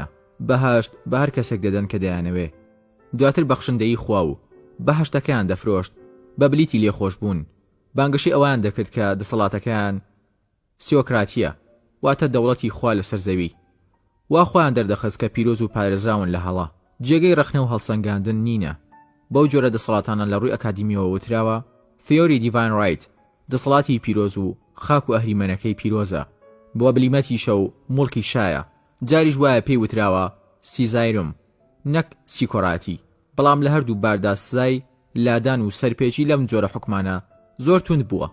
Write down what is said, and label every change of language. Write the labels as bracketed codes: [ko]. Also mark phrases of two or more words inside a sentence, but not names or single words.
[ckb] بەهەشت بە هەر کەسێک دەدەن کە دەیانەوێ. دواتر بەخشندەی خوا و بەهەشتەکەیان دەفرۆشت بە بلیتی لێخۆش بوون. بانگەشی ئەوان دەکرد کە دەسەڵاتەکەیان سیۆکراتیە، واتە دەوڵەتی خوا لەسەر زەوی. وا خۆیان دەردەخست کە پیرۆز و پارێزراون لە هەڵا، جێگەی ڕەخنە و هەڵسەنگاندن نینە. بەو جۆرە دەسەڵاتانە لە ڕووی ئەکادیمیەوە وتراوە [en] theory divine right، [ckb] دەسەڵاتی پیرۆز و خاک و ئەهریمەنەکەی پیرۆزە، بۆ بلیمەتیشە و موڵکی شایە. جاریش وایە پێی وتراوە سیزایرم نەک سیکۆراتی، بەڵام لە هەردوو باردا سزای لادان و سەرپێچی لەم جۆرە حکمانە زۆر توند بووە.